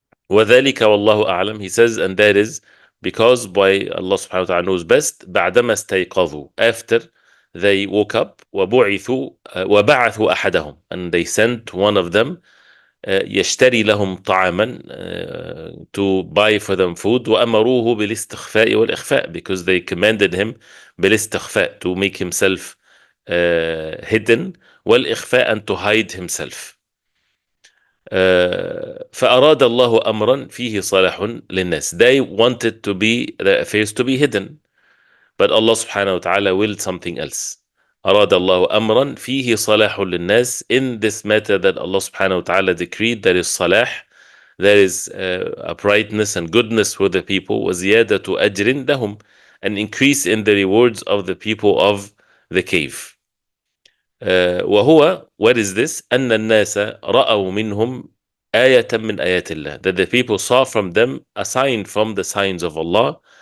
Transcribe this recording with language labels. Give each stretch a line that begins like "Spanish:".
Arabic: وَذَلِكَ وَاللَّهُ أَعْلَمُ,
English: he says, and that is because by Allah subhanahu wa ta'ala knows best,
Arabic: بعدما استيقظوا,
English: after they woke up,
Arabic: وبعثوا وبعثوا أحدهم,
English: and they sent one of them,
Arabic: يشتري لهم طعاما,
English: to buy for them food,
Arabic: وأمروه بالاستخفاء والإخفاء,
English: because they commanded him
Arabic: بالاستخفاء,
English: to make himself hidden,
Arabic: والإخفاء,
English: and to hide himself.
Arabic: فأراد الله أمرا فيه صلاح للناس.
English: They wanted to be the affairs to be hidden, but Allah subhanahu wa ta'ala willed something else.
Arabic: أراد الله أمرا فيه صلاح للناس.
English: In this matter that Allah subhanahu wa ta'ala decreed, there is salah, there is uprightness and goodness for the people.
Arabic: وزيادة أجر لهم,
English: an increase in the rewards of the people of the cave.
Arabic: وهو,
English: what is this?
Arabic: أن الناس رأوا منهم آية من آيات الله,
English: that the people saw from them a sign from the signs of Allah.